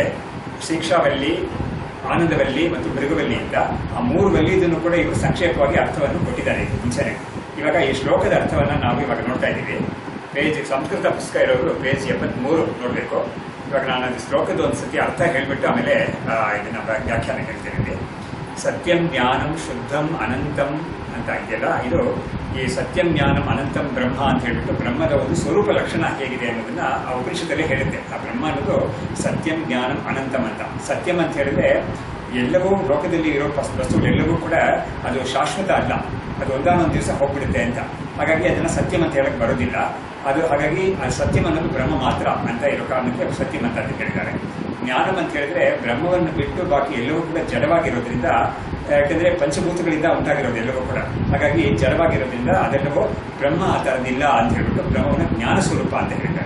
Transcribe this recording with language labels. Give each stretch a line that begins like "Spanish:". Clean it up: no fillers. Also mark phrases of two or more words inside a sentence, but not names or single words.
Kannada: ಶಿಕ್ಷಾವಲ್ಲಿ, ಆನಂದವಲ್ಲಿ ಮತ್ತು ಭೃಗುವಲ್ಲಿ ಅಂತ ಆ 3 ವಲ್ಲಿದನ್ನು ಕೂಡ ಇವರು ಸಂಕ್ಷೇಪವಾಗಿ ಅರ್ಥವನ್ನು ಕೊಟ್ಟಿದ್ದಾರೆ ಮುಂಚೆನೆ. ಇವಾಗ ಈ ಶ್ಲೋಕದ ಅರ್ಥವನ್ನು ನಾವು ಇವಾಗ ನೋಡ್ತಾ ಇದ್ದೀವಿ. ಪೇಜ್ ಸಂಸ್ಕೃತ ಪುಸ್ತಕ ಇರೋರು ಪೇಜ್ 73 ನೋಡಬೇಕು. ಇವಾಗ ನಾನು ಅದು ಶ್ಲೋಕದ ಒಂದು ಸತಿ ಅರ್ಥ ಹೇಳಿಬಿಟ್ಟು ಆಮೇಲೆ ಇದನ್ನ ವ್ಯಾಖ್ಯಾನ ಹೇಳ್ತೀನಿ.
Sanskrit: ಸತ್ಯಂ ಜ್ಞಾನಂ ಶುದ್ಧಂ ಅನಂತಂ
Kannada: ಅಂತ ಇದೆಯಲ್ಲ, ಇದು ಈ
Sanskrit: ಸತ್ಯಂ ಜ್ಞಾನಂ ಅನಂತಂ ಬ್ರಹ್ಮ
Kannada: ಅಂತ ಹೇಳ್ಬಿಟ್ಟು ಬ್ರಹ್ಮದ ಒಂದು ಸ್ವರೂಪ ಲಕ್ಷಣ ಹೇಗಿದೆ ಅನ್ನೋದನ್ನ ಆ ಉಪನಿಷತ್ತಲ್ಲೇ ಹೇಳುತ್ತೆ. ಆ ಬ್ರಹ್ಮ ಅನ್ನೋದು
Sanskrit: ಸತ್ಯಂ ಜ್ಞಾನಂ ಅನಂತಂ
Kannada: ಅಂತ. ಸತ್ಯಂ ಅಂತ ಹೇಳಿದ್ರೆ ಎಲ್ಲವೂ ಲೋಕದಲ್ಲಿ ಇರೋ ವಸ್ತುಗಳೆಲ್ಲವೂ ಕೂಡ ಅದು ಶಾಶ್ವತ ಅಲ್ಲ, ಅದು ಒಂದಾನೊಂದು ದಿವಸ ಹೋಗ್ಬಿಡುತ್ತೆ ಅಂತ. ಹಾಗಾಗಿ ಅದನ್ನು ಸತ್ಯಂ ಅಂತ ಹೇಳಕ್ಕೆ ಬರೋದಿಲ್ಲ. ಅದು ಹಾಗಾಗಿ ಅದು ಸತ್ಯಂ ಅನ್ನೋದು ಬ್ರಹ್ಮ ಮಾತ್ರ ಅಂತ ಇರೋ ಕಾರಣಕ್ಕೆ ಸತ್ಯಂ ಅಂತ ಹೇಳಿದ್ದಾರೆ. ಜ್ಞಾನಂ ಅಂತ ಹೇಳಿದ್ರೆ ಬ್ರಹ್ಮವನ್ನು ಬಿಟ್ಟು ಬಾಕಿ ಎಲ್ಲವೂ ಕೂಡ ಜಡವಾಗಿರೋದ್ರಿಂದ, ಯಾಕೆಂದ್ರೆ ಪಂಚಭೂತಗಳಿಂದ ಉಂಟಾಗಿರೋದು ಎಲ್ಲವೂ ಕೂಡ, ಹಾಗಾಗಿ ಜಡವಾಗಿರೋದ್ರಿಂದ ಅದೆಲ್ಲವೂ ಬ್ರಹ್ಮ ಆ ಥರದಿಲ್ಲ ಅಂತ ಹೇಳ್ಬಿಟ್ಟು ಬ್ರಹ್ಮವನ್ನು ಜ್ಞಾನ ಸ್ವರೂಪ ಅಂತ ಹೇಳ್ತಾರೆ.